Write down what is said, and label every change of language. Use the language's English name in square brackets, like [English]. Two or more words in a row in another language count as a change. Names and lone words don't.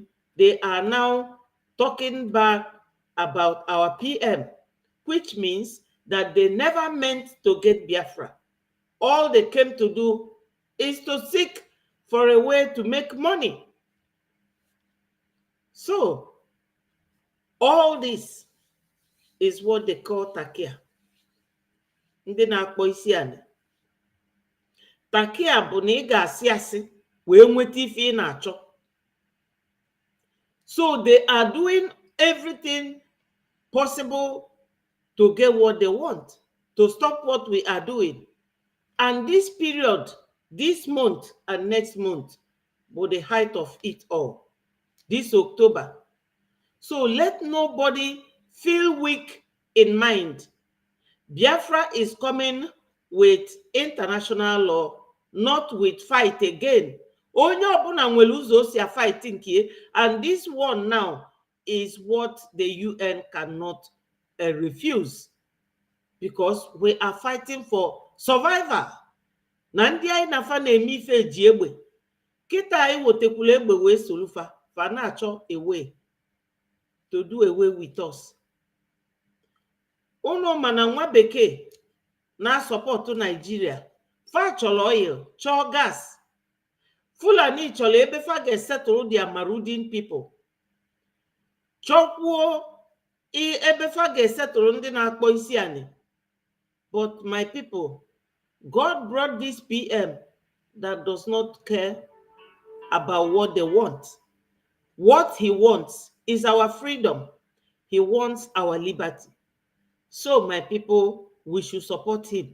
[English] They are now talking back about our PM, which means that they never meant to get Biafra. All they came to do is to seek for a way to make money. So, all this is what they call takia. [Igbo] Ndị na-akpọ isi ala. Takia bụ na ị ga-asị asị wee nweta ife ị na-achọ. [English] So they are doing everything possible to get what they want, to stop what we are doing. And this period, this month and next month, were the height of it all. This October. So let nobody feel weak in mind. Biafra is coming with international law, not with fight again. [Igbo] Onye ọbụla nwere ụzọ o si fight nke, [English] and this one now is what the UN cannot refuse, because we are fighting for survival. [Igbo] Na ndị anyị na-afa na-eme ife ji egbe, kịta anyị wotekwula egbe wee solufa, fa na-achọ [English] a way to do away with us. [Igbo] Unu mana nwa bekee na support Nigeria, fa chọrọ oil, chọọ gas. Fulani chọrọ ebe fa ga- [English] settle their marauding people. [Igbo] Chọkwuo ebe fa ga-settle ndị na-akpọ isi ani. [English] But my people, God brought this PM that does not care about what they want. What he wants is our freedom. He wants our liberty. So, my people, we should support him.